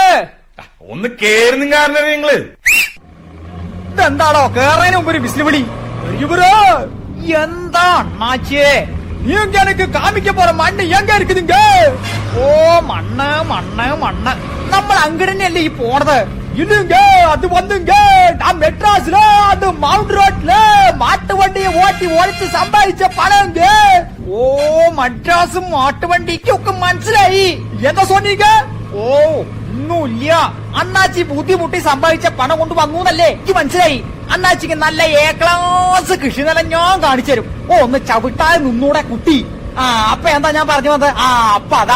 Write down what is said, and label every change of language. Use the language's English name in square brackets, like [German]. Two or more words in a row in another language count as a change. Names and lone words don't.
[Malayalam] ഒന്ന് കേറുന്നും കാരണം നിങ്ങള് ഇതെന്താണോ കേറതിന് മുമ്പ് ഒരു വിസിൽ വിളി? [Tamil] என்னா அண்ணாச்சி, நீ எனக்கு காமிக்க പോற மண்ணு எங்க இருக்குதுங்க? [Malayalam] ഓ മണ്ണ് നമ്മൾ അങ്ങടന്നെയല്ലേ ഈ പോണത്? [Tamil] இல்லங்க, அது வந்துங்க நான் மெட்ராஸ்ல அது மவுண்ட் ரோட்ல மாட்டு வண்டியை ஓட்டி ஒழிச்சு சம்பாதிச்ச பணங்க. [Malayalam] ഓ മദ്രാസ് മാട്ടുവണ്ടിക്ക് ഒക്കെ മനസ്സിലായി. [Tamil] എന്താ சொன்னீங்க? [Malayalam] ഓ ഒന്നുമില്ല, അണ്ണാച്ചി ബുദ്ധിമുട്ടി സമ്പാദിച്ച പണം കൊണ്ട് വന്നൂന്നല്ലേ എനിക്ക് മനസ്സിലായി. അണ്ണാച്ചിക്ക് നല്ല A-ക്ലാസ് കൃഷിനിലം ഞാൻ കാണിച്ചു തരും. ഓ ഒന്ന് ചവിട്ടാതെ നിന്നൂടെ കുട്ടി. അപ്പൊ എന്താ ഞാൻ പറഞ്ഞു വന്നത്? അപ്പൊ അതാണ്